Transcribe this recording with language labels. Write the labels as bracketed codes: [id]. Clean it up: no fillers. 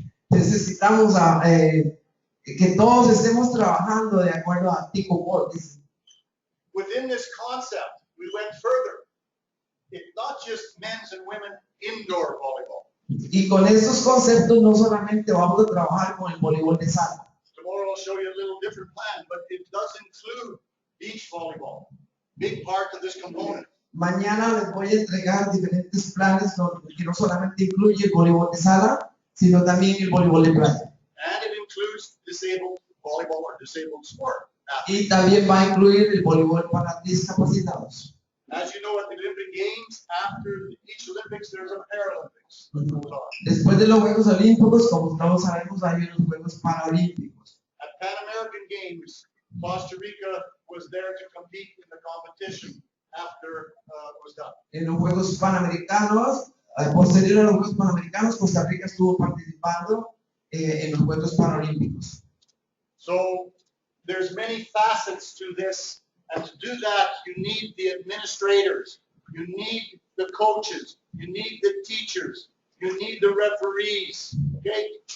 [es] Necesitamos que todos estemos trabajando de acuerdo a Fecovol. [en] Within this concept, we went further. It's not just men's and women indoor volleyball. [es] Y con estos conceptos no solamente vamos a trabajar con el voleibol de sala. [en] Tomorrow I'll show you a little different plan, but it does include beach volleyball. Big part of this component. [es] Mañana les voy a entregar diferentes planes que no solamente incluye el voleibol de sala, sino también el voleibol de playa. [en] And it includes disabled volleyball or disabled sport. [es] Y también va a incluir el voleibol para discapacitados. [en] As you know, at the Olympic Games, after each Olympics, there's a Paralympics that goes on. [es] Después de los Juegos Olímpicos, como todos sabemos, hay unos Juegos Paralímpicos. [en] At Pan American Games, Costa Rica was there to compete in the competition after it was done. [es] En los Juegos Panamericanos, posterior a los Juegos Panamericanos, Costa Rica estuvo participando en los Juegos Paralímpicos. [en] So there's many facets to this, and to do that, you need the administrators, you need the coaches, you need the teachers, you need the referees, okay?